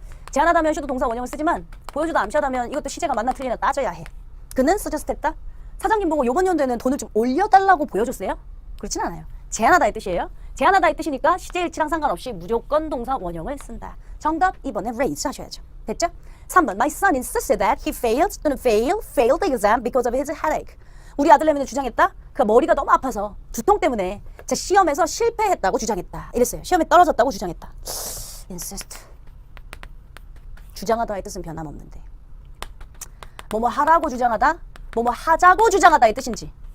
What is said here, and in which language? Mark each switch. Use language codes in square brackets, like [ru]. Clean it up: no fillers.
[ko] 제안하다면 슈도 동사 원형을 쓰지만 보여주다 암시하다면 이것도 시제가 맞나 틀리나 따져야 해. 그는 suggest 했다. 사장님 보고 요번 연도에는 돈을 좀 올려달라고 보여줬어요? 그렇진 않아요. 제안하다의 뜻이에요. 제안하다의 뜻이니까 시제일치랑 상관없이 무조건 동사 원형을 쓴다. 정답 2번에 raise 하셔야죠. 됐죠? [en] 3번 My son insisted that he failed the exam because of his headache. [ko] 우리 아들내미는 주장했다. 그 머리가 너무 아파서 두통 때문에 제 시험에서 실패했다고 주장했다. 이랬어요. 시험에 떨어졌다고 주장했다. insist. 주장하다의 뜻은 변함없는데. 뭐뭐 하라고 주장하다, 뭐뭐 하자고 주장하다의 뜻인지.